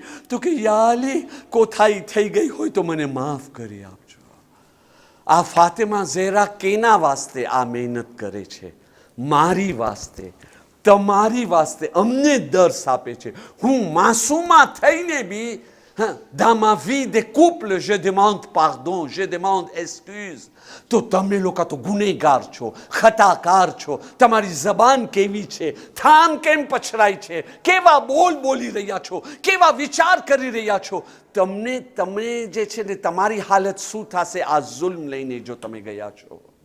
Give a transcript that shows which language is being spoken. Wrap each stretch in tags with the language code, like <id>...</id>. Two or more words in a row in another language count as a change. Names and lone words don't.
<gu>તો કે યા અલી, કોથાઈ થઈ ગઈ હોય તો મને માફ કરી આપજો. આ ફાતિમા ઝહરા કેના વાસ્તે આ મહેનત કરે છે? મારી વાસ્તે, તમારી વાસ્તે. અમને દર્શ આપે છે. હું માસૂમા થઈને બી</gu> <fr>dans ma vie de couple je demande pardon, je demande excuse.</fr> <gu>તો તમે લોકો તો ગુનેગાર છો, ખતાકાર છો. તમારી જબાન કેવી છે? થામ કેમ પછરાય છે? કેવા બોલ બોલી રહ્યા છો? કેવા વિચાર કરી રહ્યા છો? તમે જે છે ને તમારી હાલત શું થશે આ જુલ્મ લઈને જો તમે ગયા છો?</gu>